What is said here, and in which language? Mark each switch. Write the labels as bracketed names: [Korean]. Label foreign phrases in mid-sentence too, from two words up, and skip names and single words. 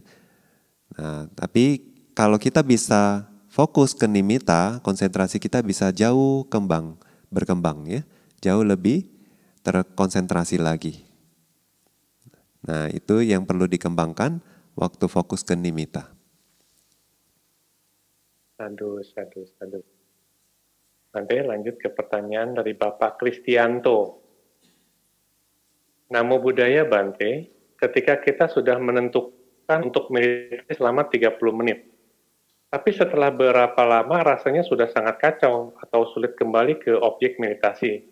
[Indonesian] Nah, tapi kalau kita bisa fokus ke nimitta, konsentrasi kita bisa jauh berkembang ya, jauh lebih terkonsentrasi lagi. Nah, itu yang perlu dikembangkan waktu fokus ke nimitta. [Pali] Sadu, sadu, sadu. [Indonesian] Nanti lanjut ke pertanyaan dari Bapak Kristianto. [Pali] Namo Buddhaya Bante, [Indonesian] ketika kita sudah menentukan untuk meditasi selama 30 menit, tapi setelah berapa lama rasanya sudah sangat kacau atau sulit kembali ke objek meditasi.